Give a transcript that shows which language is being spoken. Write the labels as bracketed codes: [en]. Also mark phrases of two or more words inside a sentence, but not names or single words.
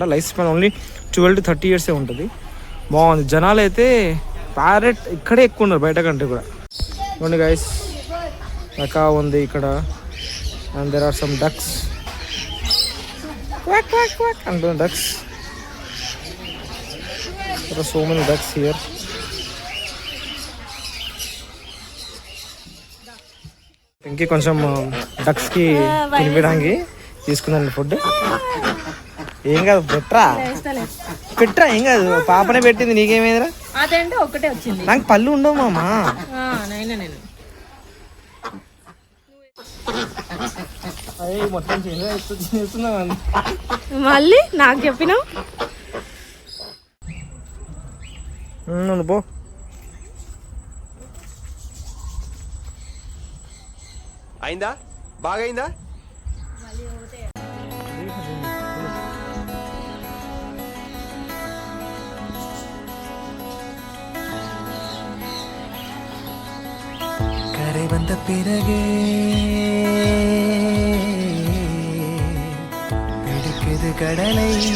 [en] life span only 12 to 30 years [te] ఉంటుంది. బాగుంది. జనాలు అయితే ప్యారెట్ ఇక్కడే ఎక్కువ ఉన్నారు, బయట కంటే కూడా. చూడండి గైస్, మెకావ్ ఉంది ఇక్కడ. [en] and there are some ducks. quack quack quack అంటున్న డక్స్. There are so many ducks here. [te] ఇంకే కొంచెం డక్స్కి తినిపించడానికి తీసుకుందండి ఫుడ్. ఏం కాదు, పెట్టరా ఏం కాదు. పాపనే పెట్టింది, నీకేమైందిరా? ఒకటే వచ్చింది. నాకు పళ్ళు ఉండవు మామా. అయ్యి మొత్తం చేస్తున్నా మళ్ళీ నాకు చెప్పినావు. పో. అయిందా? బాగైందా? [ta] கரை வந்த பிறகே பிடிக்குது கடலை.